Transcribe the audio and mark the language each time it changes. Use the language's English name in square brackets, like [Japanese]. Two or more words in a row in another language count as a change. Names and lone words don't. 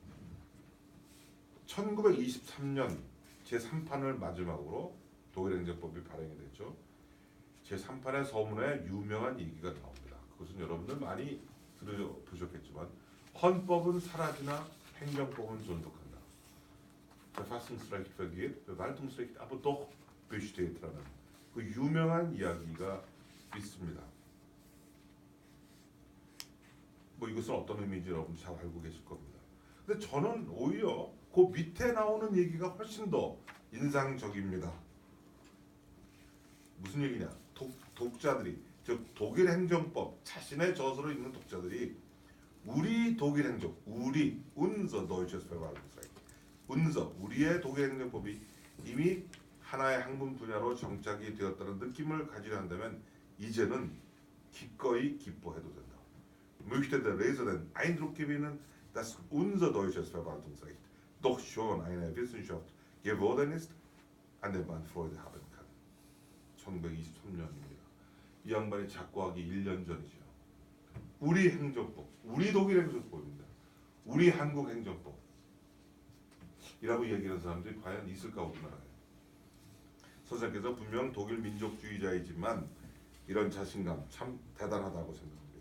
[Korean] 1923년 제3판을 마지막으로 독일 행정법이 발행이 됐죠. 제3판의 서문에 유명한 얘기가 나옵니다. 그것은 여러분들 많이 들어보셨겠지만 헌법은 사라지나 행정법은 존속한다. [German] Verfassungsrecht vergeht, Verwaltungsrecht aber doch besteht라는 [Korean] 그 유명한 이야기가 있습니다. 뭐 이것은 어떤 의미인지 여러분 잘 알고 계실 겁니다. 근데 저는 오히려 그 밑에 나오는 얘기가 훨씬 더 인상적입니다. 무슨 얘기냐? 독자들이 즉 독일 행정법 자신의 저서를 읽는 독자들이 우리 독일 행정, 우리 [German] unser deutsches Verwaltungsrecht, unser [Korean] 우리의 독일 행정법이 이미 하나의 학문 분야로 정착이 되었다는 느낌을 가지려 한다면 이제는 기꺼이 기뻐해도 된다. [German] möchte der Leser den Eindruck gewinnen, dass unser deutsches Verwaltungsrecht doch schon eine Wissenschaft geworden ist, an der man Freude haben kann. [Korean] 1923년입니다. 이 양반이 작고하기 1년 전이죠. 우리 행정법, 우리 독일 행정법입니다. 우리 한국 행정법 이라고 얘기하는 사람들이 과연 있을까 우리나라에. 선생께서 분명 독일 민족주의자이지만 이런 자신감 참 대단하다고 생각합니다.